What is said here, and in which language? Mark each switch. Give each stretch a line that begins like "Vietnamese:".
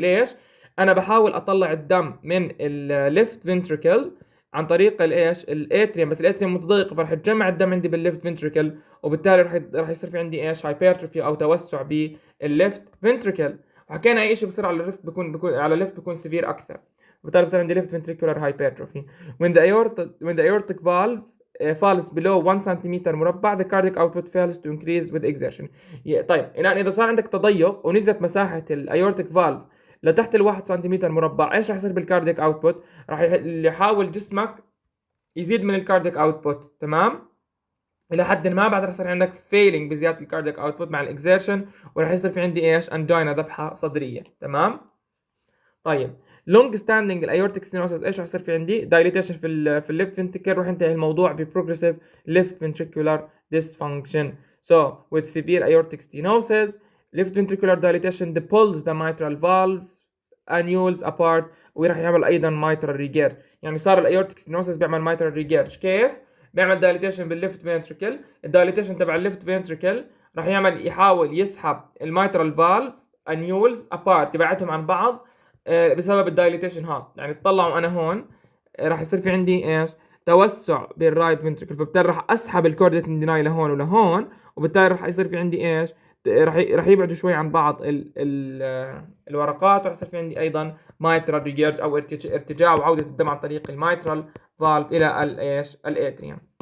Arabic: ليش؟ انا بحاول اطلع الدم من الليفت فنتريكل عن طريق الايش؟ الاتريوم، بس الاتريوم متضيق، فرح يتجمع الدم عندي بالليفت فنتريكل، وبالتالي راح يصير في عندي ايش؟ هايبرتروفي او توسع بالليفت فنتريكل. وحكينا اي شيء بصير على الليفت بيكون على الليفت بيكون سيفير اكثر، وبالتالي بصير عندي left ventricular hypertrophy.
English: when the aortic valve falls below 1 سنتيمتر مربع the cardiac output fails to increase with exertion.
Arabic: طيب الآن إذا صار عندك تضيق ونزلت مساحة الايورتيك فالف لتحت ال1 سنتيمتر مربع، ايش راح يصير بالكاردياك اوتبوت؟ راح يحاول جسمك يزيد من الكاردياك اوتبوت، تمام، الى حد ما. بعد راح يصير عندك فيلينج بزياده الكاردياك اوتبوت مع الاكزيرشن، وراح يصير في عندي ايش؟ انجينا، ذبحه صدريه، تمام. طيب لونج ستاندينج الايورتيك ستينوسس ايش راح يصير في عندي؟ دايليتيشن في الليفت فنتريكل، راح ينتهي الموضوع ببروجريسيف ليفت فنتريكولار ديسفانكشن.
English: with severe aortic stenosis left ventricular dilatation pulls the mitral valve annules apart،
Arabic: وراح يعمل ايضا
English: mitral regurg.
Arabic: يعني صار الايورتيك ستينوسس بيعمل mitral regurg. كيف؟ بيعمل دايليتيشن بالليفت فنتريكل، الدايليتيشن تبع الليفت فنتريكل راح يحاول يسحب الميترال فالف انيولز ابارت، يبعدهم عن بعض بسبب الدايليتيشن هذا. يعني تطلعوا انا هون راح يصير في عندي ايش؟ توسع بالرايت فنتريكل، فبالتالي راح اسحب الكورديت ديناي لهون ولهون، وبالتالي راح يصير في عندي ايش؟ راح يبعدوا شوي عن بعض الورقات، وراح يصير في عندي ايضا مايترال ريجيرج او ارتجاع وعوده الدم عن طريق المايترال فالف الى الايش؟ الاتريوم.